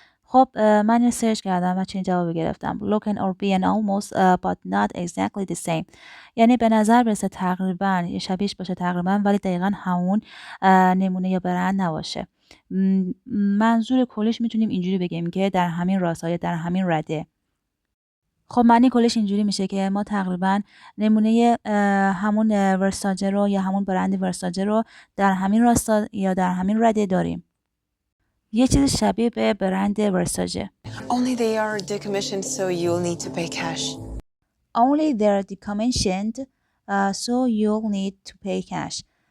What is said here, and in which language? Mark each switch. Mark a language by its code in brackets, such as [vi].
[fa] خب من این سرچ کردم و چنین جوابی گرفتم. [en] Look and or be an almost but not exactly the same. [fa] یعنی به نظر برسه تقریبا یه شبیهش باشه تقریبا ولی دقیقا همون نمونه یا برند نباشه. منظور کلش میتونیم اینجوری بگیم که در همین راستای در همین رده. خب معنی کلش اینجوری میشه که ما تقریبا نمونه همون ورساچه رو یا همون برند ورساچه رو در همین راستا یا در همین رده داریم. یه چیز شبیه به برند ورساچه. [en] Only they are decommissioned, so you'll need to pay cash. Only they're decommissioned, so you'll need to pay cash.